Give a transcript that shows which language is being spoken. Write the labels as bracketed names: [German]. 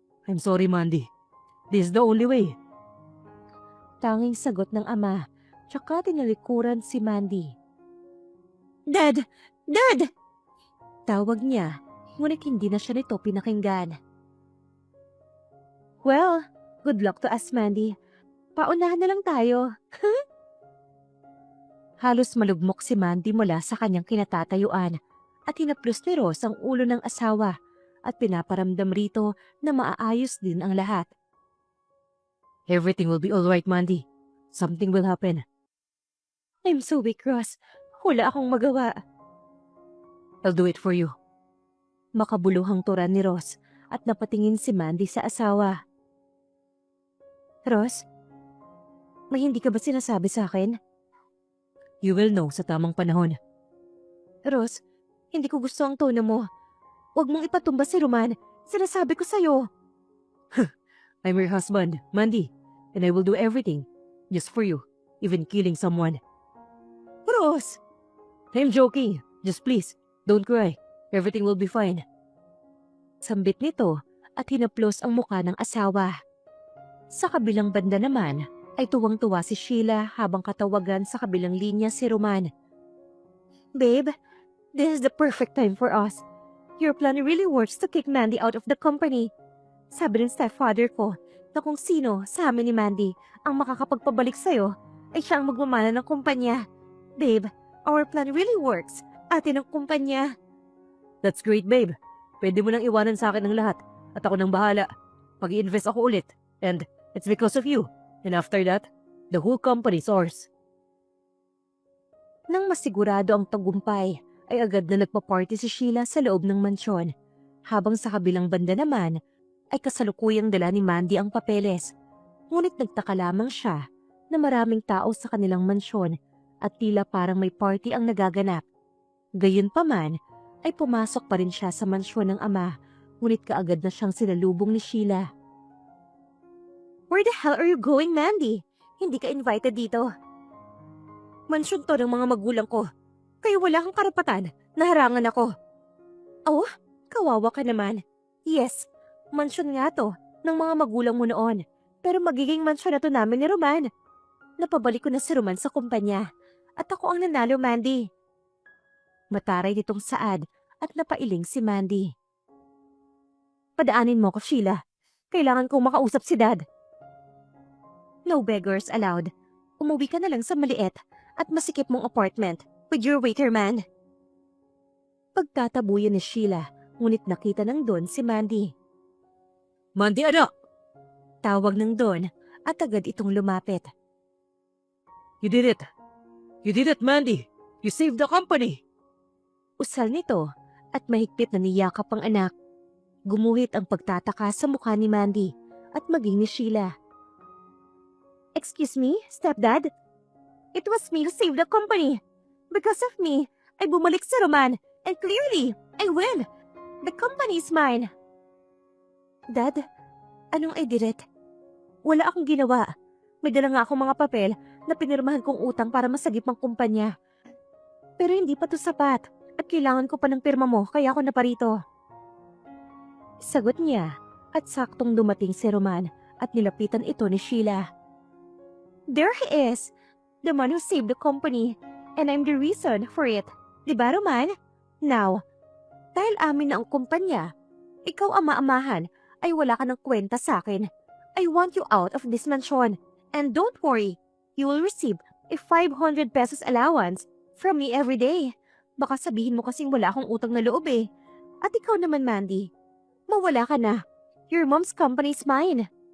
[English] I'm sorry, Mandy. This is the only way. [Filipino] Tanging sagot ng ama, tsaka tinalikuran si Mandy. Dad! Dad! Tawag niya, ngunit hindi na siya nito pinakinggan. [English] Well, good luck to us, Mandy. [Filipino] Paunahan na lang tayo. Halos malugmok si Mandy mula sa kanyang kinatatayuan at hinaplos ni Ross ang ulo ng asawa at pinaparamdam rito na maaayos din ang lahat. [English] Everything will be alright, Mandy. Something will happen. I'm so weak, Ross. [Filipino] Wala akong magawa. [English] I'll do it for you. [Filipino] Makabuluhang tura ni Ross at napatingin si Mandy sa asawa. Ross, may hindi ka ba sinasabi sa akin? [English] You will know [Filipino] sa tamang panahon. Ross, hindi ko gusto ang tono mo. Huwag mong ipatumba si Roman. Sinasabi ko sa'yo. [English] I'm your husband, Mandy, and I will do everything just for you, even killing someone. Ross! I'm joking. Just please, don't cry. Everything will be fine. [Filipino] Sambit nito at hinaplos ang muka ng asawa. Sa kabilang banda naman ay tuwang-tuwa si Sheila habang katawagan sa kabilang linya si Roman. [English] Babe, this is the perfect time for us. Your plan really works to kick Mandy out of the company. [Filipino] Sabi ng stepfather ko na kung sino sa amin ni Mandy ang makakapagpabalik sa'yo ay siya ang magmamana ng kumpanya. [English] Babe, our plan really works. [Filipino] Atin ang kumpanya. [English] That's great, babe. [Filipino] Pwede mo nang iwanan sa akin ang lahat at ako nang bahala. Mag-i-invest ako ulit. [English] And it's because of you. And after that, the whole company's ours. [Filipino] Nang masigurado ang tagumpay, ay agad na nagpa-party si Sheila sa loob ng mansyon. Habang sa kabilang banda naman, ay kasalukuyang dala ni Mandy ang papeles. Ngunit nagtaka lamang siya na maraming tao sa kanilang mansyon at tila parang may party ang nagaganap. Gayunpaman, ay pumasok pa rin siya sa mansyon ng ama, ngunit kaagad na siyang sinalubong ni Sheila. [English] Where the hell are you going, Mandy? [Filipino] Hindi ka invited dito. Mansyon to ng mga magulang ko. Kaya wala kang karapatan na harangan ako. Oh, kawawa ka naman. Yes, mansyon nga to ng mga magulang mo noon. Pero magiging mansyon na to namin ni Roman. Napabalik ko na si Roman sa kumpanya. At ako ang nanalo, Mandy. Mataray nitong saad at napailing si Mandy. Padaanin mo ko, Sheila. Kailangan kong makausap si Dad. [English] No beggars allowed. [Filipino] Umuwi ka na lang sa maliit at masikip mong apartment [English] with your waiter man. [Filipino] Pagtatabuyan ni Sheila, ngunit nakita ng Don si Mandy. Mandy, anak! Tawag ng Don at agad itong lumapit. [English] You did it! You did it, Mandy! You saved the company! [Filipino] Usal nito at mahigpit na niyakap ang anak. Gumuhit ang pagtataka sa mukha ni Mandy at maging ni Sheila. [English] Excuse me, stepdad? It was me who saved the company. Because of me, [Filipino] ay bumalik si [English] Roman and clearly, I win. The company is mine. Dad, [Filipino] anong [English] I did it? [Filipino] Wala akong ginawa. May dala nga akong mga papel na pinirmahan kong utang para masagip ang kumpanya. Pero hindi pa to sapat at kailangan ko pa ng pirma mo kaya ako naparito. Sagot niya at saktong dumating si Roman at nilapitan ito ni Sheila. [English] There he is, the man who saved the company, and I'm the reason for it. [Filipino] Diba, Roman? Now, dahil amin na ang kumpanya, ikaw ama-amahan ay wala ka ng kwenta sa akin. [English] I want you out of this mansion. And don't worry, you will receive a 500 pesos allowance from me every day. [Filipino] Baka sabihin mo kasing wala akong utang na loob eh. At ikaw naman, Mandy, mawala ka na. [English] Your mom's company is mine.